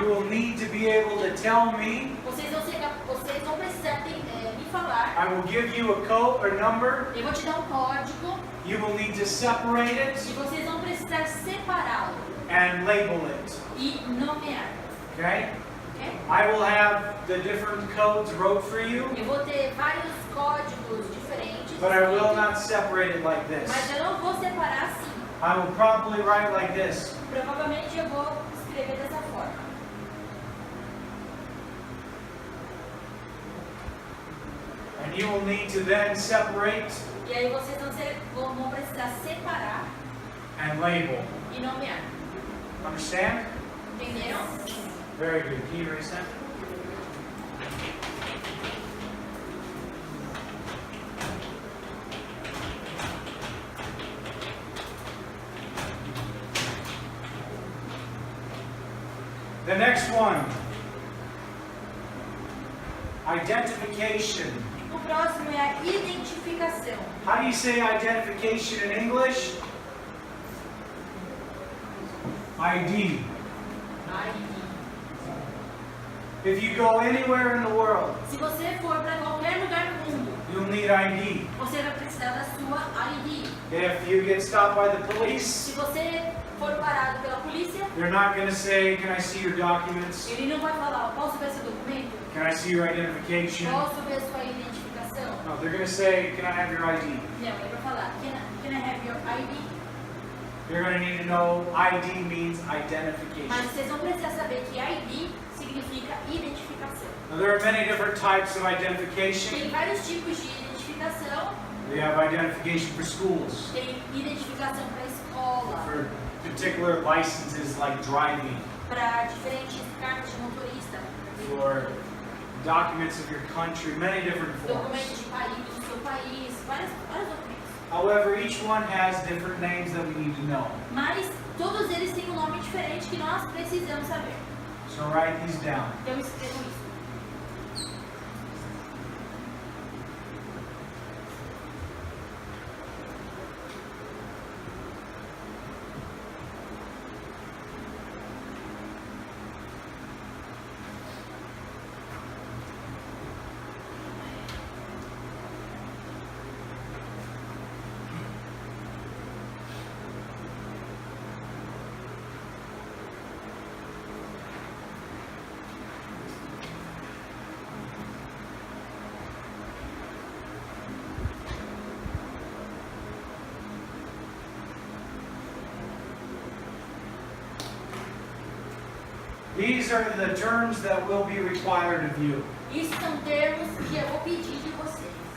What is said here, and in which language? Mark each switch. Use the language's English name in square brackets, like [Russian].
[English] you will need to be able to tell me. [Portuguese] vocês vão precisar me falar. [English] I will give you a code or number. [Portuguese] Eu vou te dar um código [English] You will need to separate [Portuguese] e [English] it [Portuguese] vocês vão precisar separá-lo [English] and label it. [Portuguese] e nomear. [English] Okay? [Portuguese] Ok? [English] I will have the different codes wrote for you, [Portuguese] Eu vou ter vários códigos diferentes, [English] but I will not separate it like this. [Portuguese] mas eu não vou separar assim. [English] I will probably write like this. [Portuguese] Provavelmente eu vou escrever dessa forma. [English] And you will need to then separate [Portuguese] E aí vocês vão precisar separar [English] and label. [Portuguese] e nomear. [English] Understand? [Portuguese] Entenderam? [English] Very good. Can you erase that? The next one. Identification. [Portuguese] O próximo é a identificação. [English] How do you say identification in English? ID. If you go anywhere in the world, [Portuguese] Se você for para qualquer lugar do mundo, [English] you'll need ID. [Portuguese] você vai precisar da sua ID. [English] If you get stopped by the police, [Portuguese] Se você for parado pela polícia, [English] they're not going to say, "Can I see your documents? [Portuguese] ele não vai falar, posso ver seu documento? [English] Can I see your identification?" [Portuguese] Posso ver sua identificação? [English] No, they're going to say, "Can I have your ID?" [Portuguese] Não, ele vai falar, [English] can I have your ID? You're going to need to know ID means [Portuguese] Mas [English] identification. [Portuguese] vocês vão precisar saber que ID significa identificação. [English] Now, there are many different types of identification. [Portuguese] Tem vários tipos de identificação. [English] We have identification for schools, [Portuguese] Tem identificação para escola, [English] for particular licenses like driving, [Portuguese] para diferentes cartas de motorista, [English] for documents of your country, many different [Portuguese] documento [English] forms. [Portuguese] de país, do seu país, vários documentos. [English] However, each one has different names that we need to know. [Portuguese] Mas todos eles têm um nome diferente que nós precisamos saber. [English] So write these down. [Portuguese] Então eu escrevo isso. [English] These are the terms that will be required of you. [Portuguese] Isso são termos que eu vou pedir de vocês.